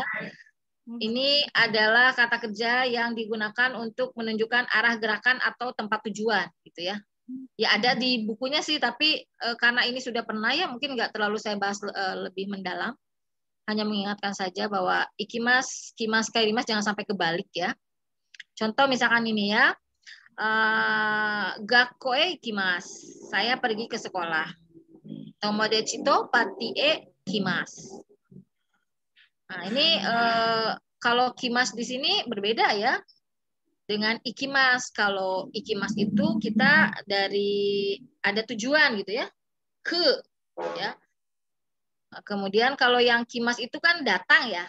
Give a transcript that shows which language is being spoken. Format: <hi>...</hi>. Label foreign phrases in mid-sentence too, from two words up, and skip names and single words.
<id>Ini adalah kata kerja yang digunakan untuk menunjukkan arah gerakan atau tempat tujuan, gitu ya. Ya ada di bukunya sih, tapi karena ini sudah pernah ya, mungkin nggak terlalu saya bahas lebih mendalam. Hanya mengingatkan saja bahwa ikimas, kimas, kairimas jangan sampai kebalik ya. Contoh misalkan ini ya.</id> <ja>学校へ行きます.</ja> <id>Saya pergi ke sekolah.</id> <ja>友達とパーティーへ行きます.</ja> <id>Nah, ini kalau kimas di sini berbeda ya dengan ikimas. Kalau ikimas itu kita dari ada tujuan gitu ya. Ke ya. Kemudian kalau yang kimas itu kan datang ya.</id>